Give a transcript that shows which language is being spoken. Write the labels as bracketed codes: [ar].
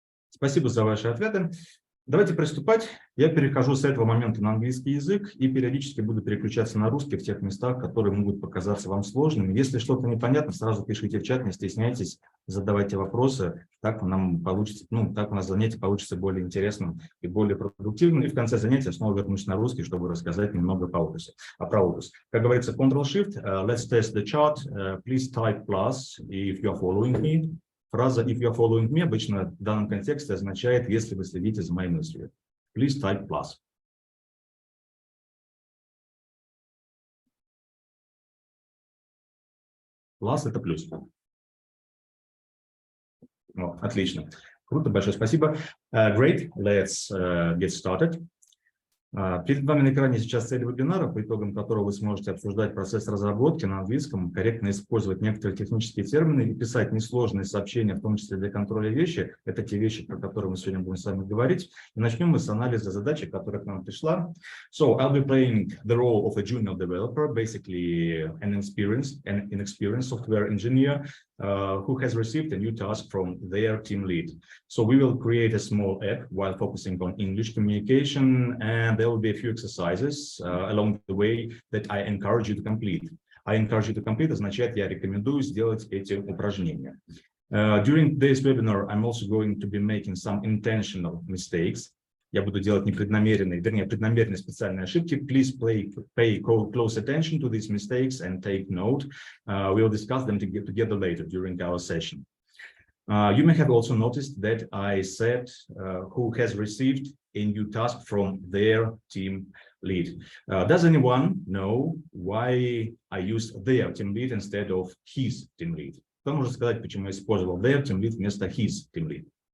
[ru] Спасибо за ваши ответы. Давайте приступать. Я перехожу с этого момента на английский язык и периодически буду переключаться на русский в тех местах, которые могут показаться вам сложными. Если что-то непонятно, сразу пишите в чат, не стесняйтесь, задавайте вопросы. Так нам получится, так у нас занятие получится более интересным и более продуктивным. И в конце занятия снова вернусь на русский, чтобы рассказать немного про Отус. Как говорится, [en] Ctrl-Shift, let's test the chart, please type plus if you are following me. [ru] Фраза [en] if you are following me [ru] обычно в данном контексте означает, если вы следите за моей мыслью. [en] Please type plus. [ru] Plus – это плюс. Отлично. Круто, большое спасибо. [en] Great, let's get started. [ru] Перед вами на экране сейчас цель вебинара, по итогам которого вы сможете обсуждать процесс разработки на английском, корректно использовать некоторые технические термины и писать несложные сообщения, в том числе для контроля вещи. Это те вещи, про которые мы сегодня будем с вами говорить. И начнем мы с анализа задачи, которая к нам пришла. [en] So, I'll be playing the role of a junior developer, basically an inexperienced software engineer who has received a new task from their team lead. So we will create a small app while focusing on English communication, and there will be a few exercises along the way that I encourage you to complete. I encourage you to complete [ru] означает, я рекомендую сделать эти упражнения. [en] During this webinar, I'm also going to be making some intentional mistakes. [ru] Я буду делать непреднамеренные, преднамеренные специальные ошибки. [en] Please pay close attention to these mistakes and take note. We'll discuss them together later during our session. You may have also noticed that I said who has received a new task from their team lead. Does anyone know why I used their team lead instead of his team lead? [ru] Кто может сказать, почему я использовал [en] their team lead [ru] вместо [en] his team lead?